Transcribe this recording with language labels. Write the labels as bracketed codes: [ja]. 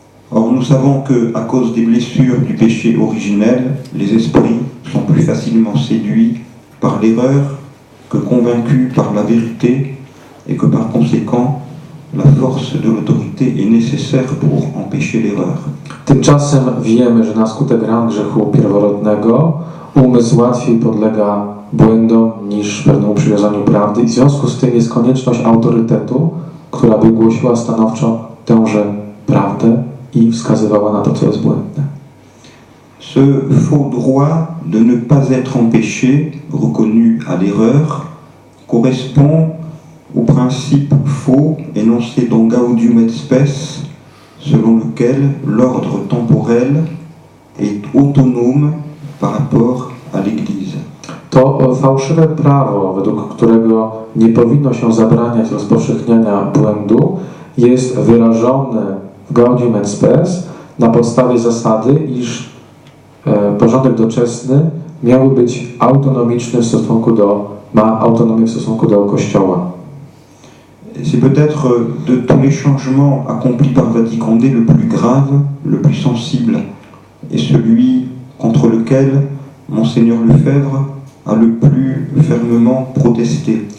[fr] Or, nous savons que, à cause des blessures du péché originel, les esprits sont plus facilement séduits par l'erreur que convaincus par la vérité, et que par conséquent, la force de l'autorité est nécessaire pour empêcher l'erreur. [pl] Tymczasem wiemy, że na skutek ran grzechu pierworodnego umysł łatwiej podlega błędom niż pewnemu przywiązaniu prawdy i w związku z tym jest konieczność autorytetu, która by głosiła stanowczo tęże prawdę i wskazywała na to, co jest błędne. [fr] Ce faux droit de ne pas être empêché, reconnu à l'erreur, correspond au principe faux énoncé dans Gaudium et Spes, selon lequel l'ordre temporel est autonome par rapport à l'Église. [pl] To fałszywe prawo, według którego nie powinno się zabraniać rozpowszechniania błędu, jest wyrażone w Gaudium et Spes na podstawie zasady, iż porządek doczesny miałby być autonomiczny w stosunku do, ma autonomię w stosunku do Kościoła. [fr] C'est peut-être de tous les changements accomplis par Vatican II le plus grave, le plus sensible, et celui contre lequel Monseigneur Lefebvre a le plus fermement protesté.